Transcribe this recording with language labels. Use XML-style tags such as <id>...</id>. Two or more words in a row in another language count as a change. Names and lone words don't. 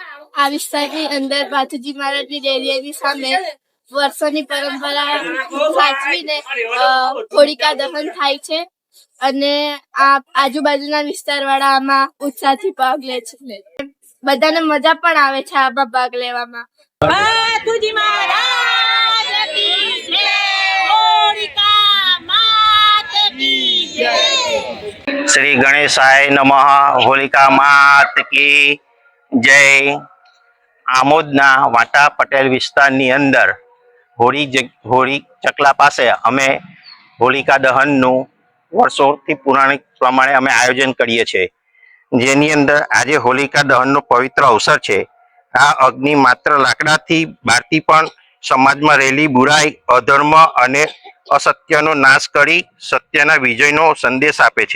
<gu>આ વિસ્તારની અંદર બાથુજી મહારાજની ડેરીની સામે વર્ષોની પરંપરા સાચવીને હોલિકા દહન થાય છે અને આ આજુબાજુના વિસ્તારવાળા આમાં ઉત્સાહથી ભાગ લે છે. બધાને મજા પણ આવે છે આમાં ભાગ લેવામાં.</gu> <hi>बाथुजी महाराज की जय, होलिका मात की जय.</hi> <sa>श्री गणेशाय नमः.</sa> <hi>होलिका मात की जय.</hi> <gu>આમોદના વાટા પટેલ વિસ્તારની અંદર होળી ચકલા પાસે અમે હોલિકા દહનનું વર્ષોથી પૌરાણિક પ્રમાણે અમે આયોજન કરીએ છીએ, જેની અંદર આજે હોલિકા દહનનો પવિત્ર અવસર છે. આ અગ્નિ માત્ર લાકડાથી બાળતી પણ સમાજમાં રહેલી બુરાઈ, અધર્મ અને અસત્યનો નાશ કરી સત્યના વિજયનો સંદેશ આપે છે.</gu>